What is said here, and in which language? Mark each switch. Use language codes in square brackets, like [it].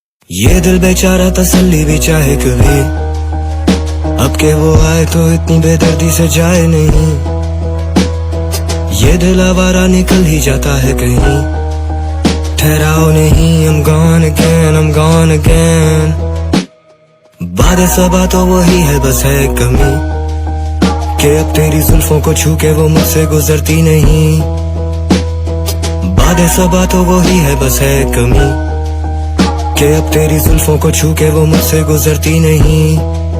[hi] ये दिल बेचारा तसल्ली भी चाहे कभी, अब के वो आए तो इतनी बेदर्दी से जाए नहीं. ये दिल आवारा निकल ही जाता है कहीं. ठहराओ नहीं, [en] I'm gone again, I'm gone again. [hi] बातें सबा तो वही है, बस है कमी कि अब तेरी जुल्फों को छू के वो मुझसे गुजरती नहीं. बातें सबा तो वही है, बस है कमी कि अब तेरी जुल्फों को छू के वो मुझसे गुजरती नहीं.